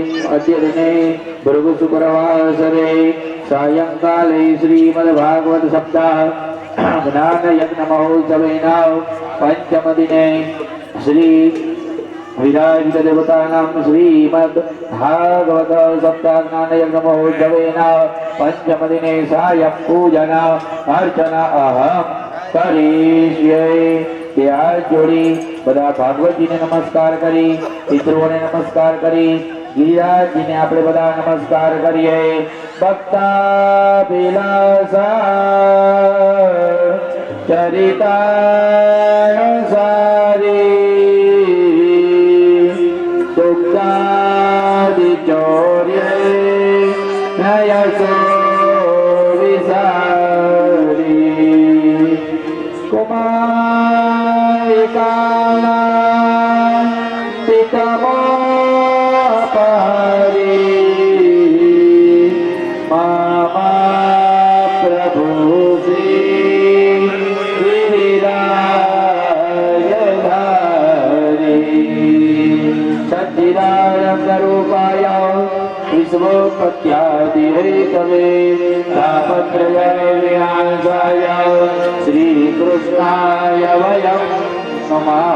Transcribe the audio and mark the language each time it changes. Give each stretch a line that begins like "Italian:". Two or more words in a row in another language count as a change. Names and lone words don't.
Sanskrit: अद्यदिने भृगुशुक्रवासरे सायंकाले श्रीमद्भागवत सप्ताह ज्ञानयज्ञमहोत्सवेन पञ्चमदिने श्री विराजित देवतानां श्रीमद्भागवत सप्ताह ज्ञानयज्ञमहोत्सवेन पञ्चमदिने सायं पूजन अर्चना अहं करिष्ये.
Gujarati: તે હાથ જોડી બધા ભાગવતજીને નમસ્કાર કરી, પિતૃઓને નમસ્કાર કરી, ગિરિરાજજીને આપણે બધા નમસ્કાર કરીએ.
Sanskrit: ભક્તાભિલાષા ચરિતાનુસારી दुग्धादिचौर्ये नयसो विसारी कुमारिकानां पितमोपहारी मामा प्रभुश्री सच्चिदानन्दरूपाय विश्वोत्पत्त्यादिहेतवे तापत्रय विनाशाय श्रीकृष्णाय वयं नमः.